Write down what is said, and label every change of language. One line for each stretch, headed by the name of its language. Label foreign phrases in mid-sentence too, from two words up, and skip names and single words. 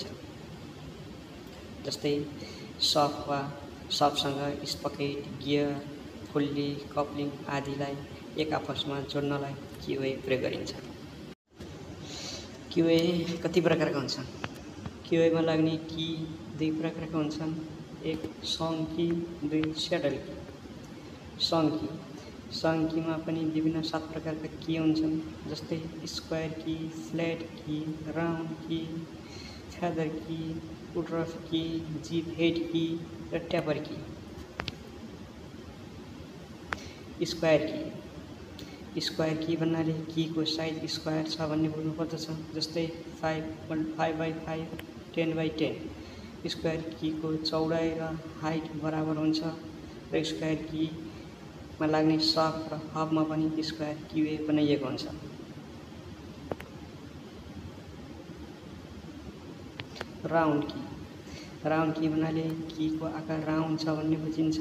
Nepali: जस्तै शाफ्टसँग स्पकेट, गियर, पुल्ली, कप्लिङ आदिलाई एक आपसमा जोड्नलाई क्यूए प्रयोग गरिन्छ। क्यूए कति प्रकारका हुन्छन्? क्यूएमा लाग्ने की दुई प्रकारका हुन्छन्। एक
English: sunk key,
Nepali: दुई
English: saddle key.
Nepali: सङ कीमा पनि विभिन्न 7 प्रकारका की हुन्छन्। जस्तै
English: square key, flat key, round key, feather key, Woodruff key, gib head key
Nepali: र
English: taper key. square key
Nepali: भन्नाले की को
English: size square
Nepali: छ भन्ने बुझ्नुपर्दछ। जस्तै 5x5, 10x10।
English: square key
Nepali: को चौडाइ र हाइट बराबर हुन्छ र स्क्वायर कीमा लाग्ने शाफ्ट र हबमा पनि
English: square keyway
Nepali: बनाइएको हुन्छ।
English: round key
Nepali: भन्नाले की को आकार राउन्ड छ भन्ने बुझिन्छ।